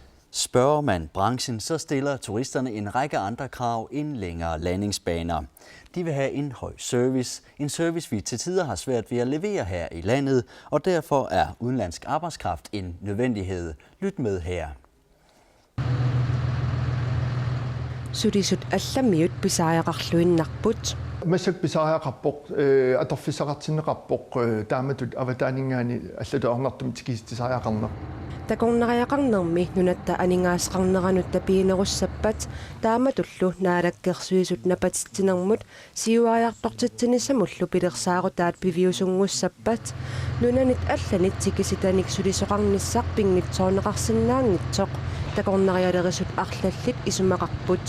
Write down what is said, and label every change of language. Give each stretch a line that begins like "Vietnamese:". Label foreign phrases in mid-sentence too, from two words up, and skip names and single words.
Danish: Spørger man branchen, så stiller turisterne en række andre krav end længere landingsbaner. De vil have en høj service, en service vi til tider har svært ved at levere her i landet, og derfor er udenlandsk arbejdskraft en nødvendighed. Lyt med her.
Kalaallisut: Surisut allammiut pisaajaqarluinnarput. Massak pisaajaaqarpoq atorfissaqartinneqarpoq taamatut avataaningaani allatuarnartum tikistisaajaaqarner. Takornariaqarnermi nunatta aningaasqarneranut tapiinerussappat taamatullu naalakkersuisut napatittinermut siuariartortittinissamullu pilersaaru piviusungussappat nunanit allanit tikisitanik sulisoqarnissaq pingitsoorneqarsinnaangitsoq takornarialerisut arlallit isumaqarput.